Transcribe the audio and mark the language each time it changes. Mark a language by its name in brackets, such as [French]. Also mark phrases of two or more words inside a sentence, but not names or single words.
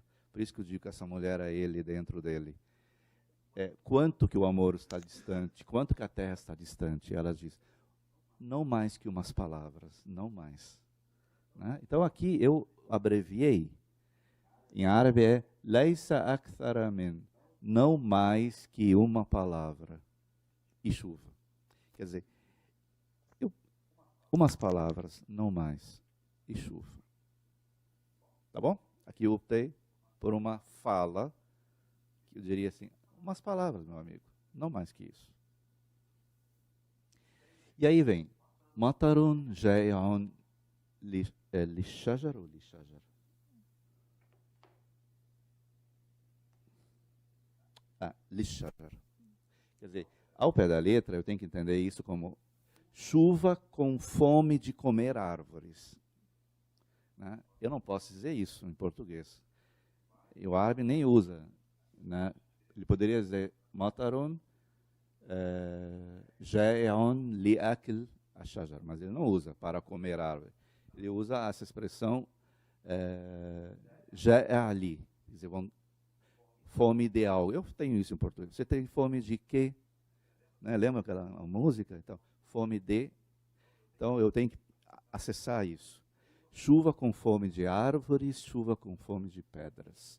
[Portuguese] Por isso que eu digo que essa mulher é ele dentro dele. Quanto que o amor está distante, quanto que a terra está distante. Ela diz, não mais que umas palavras, não mais. Né? Então aqui eu abreviei. Em árabe é [Arabic] ليس أكثر من, [Portuguese] não mais que uma palavra e chuva. Quer dizer, umas palavras, não mais, e chuva. Tá bom? Aqui eu optei por uma fala, que eu diria assim, umas palavras, meu amigo, não mais que isso. E aí vem, [Arabic] مطر جائع للشجر ou lishajar? Lishajar. [Portuguese] Quer dizer, ao pé da letra, eu tenho que entender isso como chuva com fome de comer árvores. Né? Eu não posso dizer isso em português. E o árabe nem usa. Né? Ele poderia dizer, [Arabic] مطر جائع لأكل الشجر, [Portuguese] mas ele não usa para comer árvore. Ele usa essa expressão jai'ali, quer dizer, fome de algo. Eu tenho isso em português. Você tem fome de quê? Né? Lembra aquela música? Então, fome de. Então, eu tenho que acessar isso. Chuva com fome de árvores, chuva com fome de pedras.